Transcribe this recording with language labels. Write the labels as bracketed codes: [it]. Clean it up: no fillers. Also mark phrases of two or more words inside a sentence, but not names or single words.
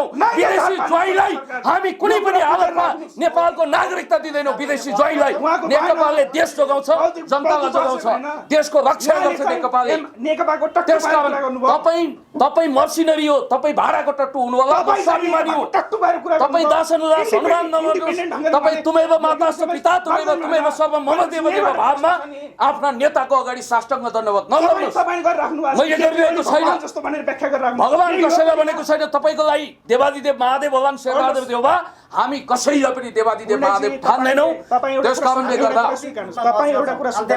[ne] विदेशी ज्वाइँलाई हामी कुनै पनि हालतमा नेपालको नागरिकता दिँदैनौँ। विदेशी ज्वाइँलाई नेकपाले देश जोगाउँछ, जनतालाई जोगाउँछ, देशको रक्षा गर्छ नेकपाले। त्यसकारण तपाईँ मर्सिनरी हो, तपाईँ भाडाको टट्टु हुनु होला, म स्वाभिमानी हो। तपाईँ दासनुदास हनुमान नगर्नुहोस्। तपाईँ [sa] तुमेव माताश्च पिता तुमेव सर्वं मम देवदेव [ne] भावमा आफ्ना नेताको अगाडि साष्टाङ्ग दण्डवत नगर्नुहोस्। मैले गरिरहेको छैन, भगवान कसैलाई भनेको छैन। तपाईँको लागि देवादिदेव महादेव भगवान शेरबहादुर देउवा हामी कसैलाई पनि देवादिदेव महादेव ठान्दैनौँ। त्यस कारणले गर्दा तपाईँ एउटा कुरा